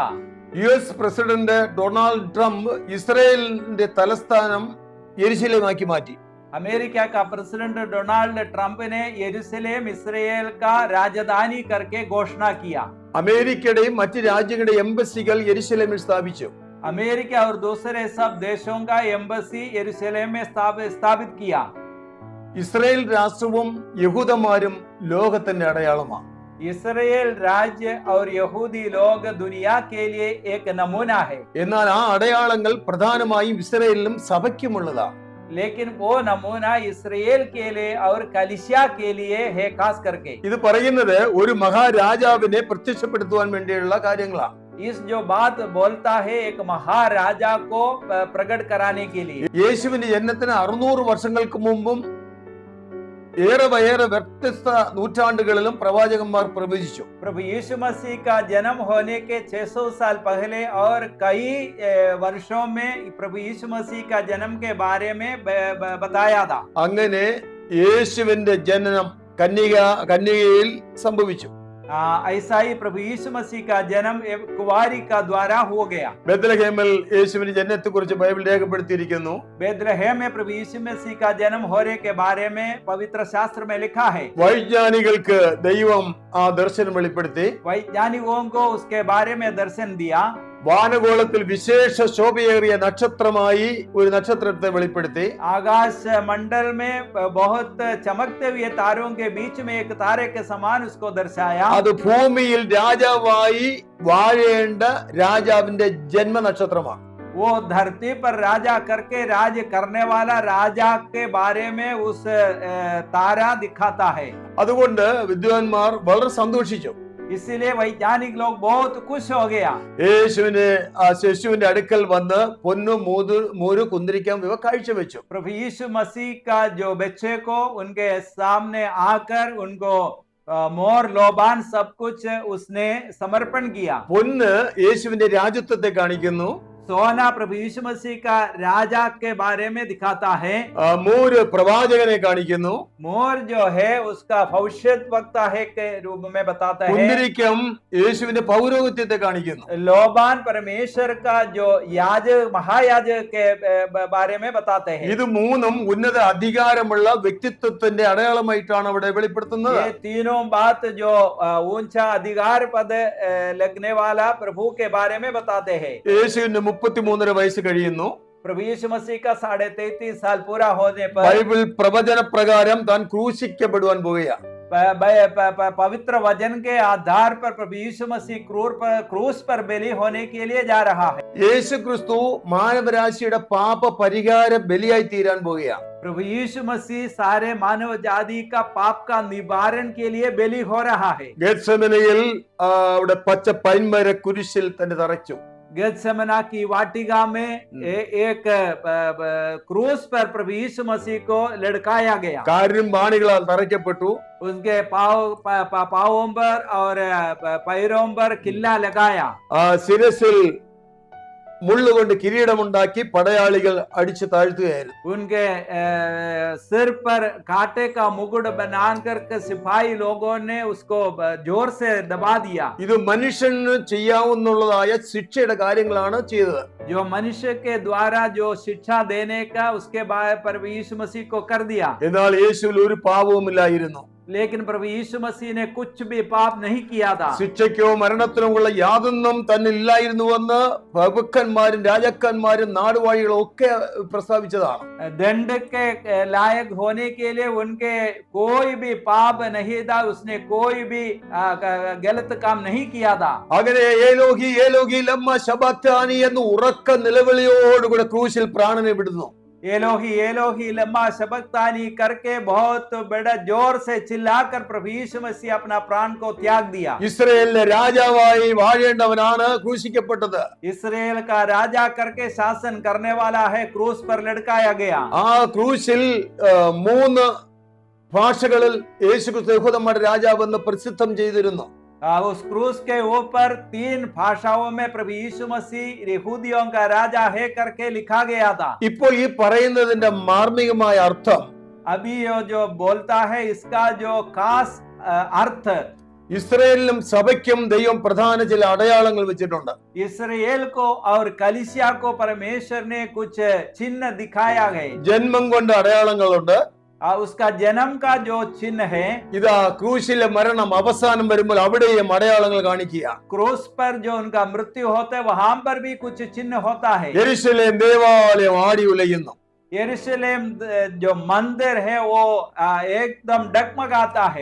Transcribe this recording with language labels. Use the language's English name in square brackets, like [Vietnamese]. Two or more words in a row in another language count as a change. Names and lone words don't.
[Malayalam] യുഎസ് പ്രസിഡന്റ് ഡൊണാൾഡ് ട്രംപ് ഇസ്രായേലിന്റെ തലസ്ഥാനം യെരുശലേമാക്കി മാറ്റി. [Hindi] अमेरिका का प्रेसिडेंट डोनाल्ड ट्रंप ने यरूशलेम इसराइल का राजधानी करके घोषणा किया. [Malayalam] അമേരിക്കയുടെയും മറ്റ് രാജ്യങ്ങളുടെയും എംബസികൾ യെരുശലേമിൽ സ്ഥാപിച്ചു. [Hindi] अमेरिका और दूसरे सब देशों का एम्बसी यरूशलेम में स्थापित किया. [Malayalam] ഇസ്രായേൽ രാഷ്ട്രവും യഹൂദന്മാരും ലോകത്തിന്റെ അടയാളമാണ്. [Hindi] इसराइल राज्य और यहूदी लोग दुनिया के लिए एक नमूना है. [Malayalam] എന്നാൽ ആ അടയാളങ്ങൾ പ്രധാനമായും ഇസ്രായേലിലും സഭയ്ക്കുമുള്ളതാണ്. [Hindi] लेकिन वो नमूना इसराइल के लिए और कलीसिया के लिए है खास करके. [Malayalam] ഇത് പറയുന്നത് ഒരു മഹാരാജാവിനെ പ്രത്യക്ഷപ്പെടുത്തുവാൻ വേണ്ടിയുള്ള കാര്യങ്ങളാണ്. [Hindi] इस जो बात बोलता है एक महाराजा को प्रकट कराने के लिए. [Malayalam] യേശുവിന്റെ ജനനത്തിന് 600 വർഷങ്ങൾക്ക് മുമ്പും ഏറെ വ്യത്യസ്ത നൂറ്റാണ്ടുകളിലും പ്രവാചകന്മാർ പ്രവചിച്ചു. [Hindi] प्रभु यीशु मसीह का जन्म होने के 600 साल पहले और कई वर्षों में प्रभु यीशु मसीह का जन्म के बारे में बताया था. [Malayalam] അങ്ങനെ യേശുവിന്റെ ജനനം കന്യകയിൽ സംഭവിച്ചു. [Hindi] ऐसा ही प्रभु यीशु मसीह का जन्म एक कुंवारी का द्वारा हो गया. [Malayalam] ബേത്ലഹേമിൽ യേശുവിന്റെ ജനനത്തെക്കുറിച്ച് ബൈബിൾ രേഖപ്പെടുത്തിയിരിക്കുന്നു. [Hindi] बेथलेहम में प्रभु यीशु मसीह का जन्म होने के बारे में पवित्र शास्त्र में लिखा है. [Malayalam] വൈജ്ഞാനികൾക്ക് ദൈവം ആ ദർശനം വെളിപ്പെടുത്തി. [Hindi] वैज्ञानिकों को उसके बारे में दर्शन दिया. [Malayalam] വാനഗോളത്തിൽ വിശേഷ ശോഭയേറിയ നക്ഷത്രമായി ഒരു നക്ഷത്രത്തെ വെളിപ്പെടുത്തി. [Hindi] आकाश मंडल में बहुत चमकते हुए तारों के बीच में एक तारे के समान उसको दर्शाया. [Malayalam] അത് ഭൂമിയിൽ രാജാവായി വാഴേണ്ട രാജാവിന്റെ ജന്മ നക്ഷത്രമാണ്. [Hindi] वो धरती पर राजा करके राज करने वाला राजा के बारे में उस तारा दिखाता है. [Malayalam] അതുകൊണ്ട് വിദ്വാൻമാർ വളരെ സന്തോഷിച്ചു. [Hindi] इसीलिए वैज्ञानिक लोग बहुत खुश हो गया. [Malayalam] ശിശുവിന്റെ അടുക്കൽ വന്ന് പൊന്നും മൂരു കുന്തിരിക്കം ഇവ കാഴ്ചവെച്ചു. [Hindi] प्रभु यीशु मसीह का जो बच्चे को उनके सामने आकर उनको मोर लोबान सब कुछ उसने समर्पण किया. [Malayalam] പൊന്ന് യേശുവിന്റെ രാജ്യത്വത്തെ കാണിക്കുന്നു. [Hindi] सोना प्रभु यीशु मसीह का राजा के बारे में दिखाता है. [Malayalam] മൂര് പ്രവാചകനെ കാണിക്കുന്നു. [Hindi] मोर जो है उसका भविष्यद्वक्ता है के रूप में बताता है. [Malayalam] കുന്തിരിക്കം യേശുവിന്റെ പൗരോഹിത്യത്തെ കാണിക്കുന്നു. [Hindi] लोबान परमेश्वर का जो याजक महायाजक के बारे में बताते हैं. [Malayalam] ഇത് മൂന്നും ഉന്നത അധികാരമുള്ള വ്യക്തിത്വത്തിന്റെ അടയാളമായിട്ടാണ് അവിടെ വെളിപ്പെടുത്തുന്നത്. [Hindi] ये तीनों बात जो ऊंचा अधिकार पद लगने वाला प्रभु के बारे में बताते हैं. [Malayalam] യേശുവിന് 33 വയസ്സ് കഴിയുന്നു. [Hindi] प्रभु यीशु मसीह का 33.5 साल पूरा होने पर [Malayalam] ബൈബിൾ പ്രവചന പ്രകാരം താൻ ക്രൂശിക്കപ്പെടുവാൻ പോവുകയാണ്. [Hindi] पवित्र वचन के आधार पर प्रभु यीशु मसीह क्रूस पर बलि होने के लिए जा रहा है. [Malayalam] യേശു ക്രിസ്തു മാനവരാശിയുടെ പാപ പരിഹാര ബലിയായി തീരാൻ പോവുകയാണ്. [Hindi] प्रभु यीशु मसीह सारे मानव जाति का पाप का निवारण के लिए बलि हो रहा है. [Malayalam] ഗെത്സമനയിൽ അവിടെ പച്ച പൈൻമര കുരിശിൽ തന്നെ തറച്ചു. [Hindi] गेत्सेमना की वाटिका में एक क्रूस पर प्रभु यीशु मसीह को लटकाया गया. [Malayalam] കാര്യം ബാണികളാൽ തറയ്ക്കപ്പെട്ടു. [Hindi] उसके पावों पर और पैरों पर किल्ला लगाया. [Malayalam] ശിരസിൽ മുള്ളുകൊണ്ട് കിരീടമുണ്ടാക്കി പടയാളികൾ അടിച്ചു താഴ്ത്തുകയായിരുന്നു. [Hindi] उनके सिर पर कांटे का मुकुट बनाकर के सिपाही लोगों ने उसको जोर से दबा दिया. [Malayalam] ഇത് മനുഷ്യന് ചെയ്യാവുന്നതായ ശിക്ഷയുടെ കാര്യങ്ങളാണ് ചെയ്തത്. [Hindi] जो मनुष्य के द्वारा जो शिक्षा देने का उसके बाद प्रभु यीशु मसीह को कर दिया. [Malayalam] എന്നാൽ യേശുവിൽ ഒരു പാപവുമില്ലായിരുന്നു. [Hindi] लेकिन प्रभु यीशु मसीह ने कुछ भी पाप नहीं किया था. [Malayalam] ശിക്ഷയ്ക്കോ മരണത്തിനോ ഉള്ള യാതൊന്നും തന്നില്ലായിരുന്നുവെന്ന് പ്രഭുക്കന്മാരും രാജാക്കന്മാരും നാടുവാഴികളും ഒക്കെ പ്രസ്താവിച്ചതാണ്. [Hindi] दंड के लायक होने के लिए उनके कोई भी पाप नहीं था. उसने कोई भी गलत काम नहीं किया था. [Malayalam] അങ്ങനെ [Aramaic] אלהי אלהי למה שבקתני [Malayalam] എന്ന് ഉറക്ക നിലവിളിയോടുകൂടെ ക്രൂശിൽ പ്രാണനെ വിടുന്നു. [Aramaic] אלהי אלהי למה שבקתני [Hindi] करके बहुत बड़ा जोर से चिल्लाकर प्रभु यीशु मसीह अपना प्राण को त्याग दिया. [Malayalam] ഇസ്രായേലിലെ രാജാവായി വാഴേണ്ടവനാണ് ക്രൂശിക്കപ്പെട്ടത്. [Hindi] इस्राएल का राजा करके शासन करने वाला है क्रूस पर लटकाया गया. [Malayalam] ആ ക്രൂശിൽ 3 ഭാഷകളിൽ യേശുക്രിസ്തു യഹൂദന്മാരുടെ രാജാവെന്ന് പ്രസിദ്ധം ചെയ്തിരുന്നു. [Hindi] उस क्रूस के ऊपर 3 भाषाओं में प्रभु यीशु मसीह यहूदियों का राजा है करके लिखा गया था. [Malayalam] ഇപ്പോൾ ഈ പറയുന്നതിന്റെ മാർമികമായ അർത്ഥം [Hindi] अभी ये जो बोलता है इसका जो खास अर्थ [Malayalam] ഇസ്രായേലിലും സഭയ്ക്കും ദൈവം പ്രധാന ചില അടയാളങ്ങൾ വെച്ചിട്ടുണ്ട്. [Hindi] इस्राएल को और कलीसिया को परमेश्वर ने कुछ चिन्ह दिखाया है. [Malayalam] ജന്മം കൊണ്ട് അടയാളങ്ങളുണ്ട്. [Hindi] उसका जन्म का जो चिन्ह है. [Malayalam] ഇതാ ക്രൂശിലെ മരണം അവസാനം വരുമ്പോൾ അവിടെയും അടയാളങ്ങൾ കാണിക്കുക. [Hindi] क्रूस पर जो उनका मृत्यु होता है वहां पर भी कुछ चिन्ह होता है. [Malayalam] യെരൂശലേം ദേവാലയം ആടി ഉലയുന്നു. [Hindi] यरूशलेम जो मंदिर है वो एकदम डगमगाता है.